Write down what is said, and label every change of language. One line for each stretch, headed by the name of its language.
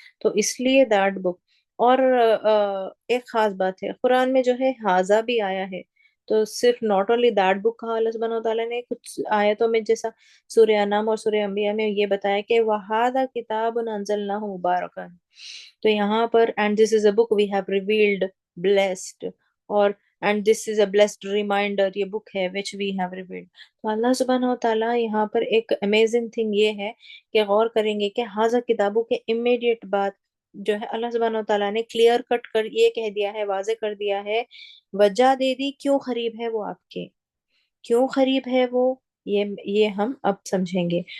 Urdu: تو اس لیے
English: That book.
Urdu: اور ایک خاص بات ہے قرآن میں جو ہے حاضہ بھی آیا ہے. تو صرف
English: not only that book
Urdu: کہا اللہ سبحانہ وتعالیٰ نے کچھ آیتوں میں، جیسا سورہ انعام اور سورہ انبیاء میں یہ بتایا کہ
Arabic: وَهَذَا كِتَابٌ أَنزَلْنَاهُ مُبَارَكًا.
Urdu: تو یہاں پر
English: and this is a book we have revealed blessed،
Urdu: اور
English: and this is a blessed reminder،
Urdu: یہ بک ہے
English: which we have revealed.
Urdu: تو اللہ سبحانہ وتعالیٰ یہاں پر ایک امیزنگ تھنگ یہ ہے کہ غور کریں گے کہ حاضر کتابوں کے امیڈیٹ بعد جو ہے اللہ سبحانہ وتعالیٰ نے کلیئر کٹ کر یہ کہہ دیا ہے، واضح کر دیا ہے، وجہ دے دی کیوں قریب ہے وہ آپ کے، کیوں قریب ہے وہ، یہ ہم اب سمجھیں گے.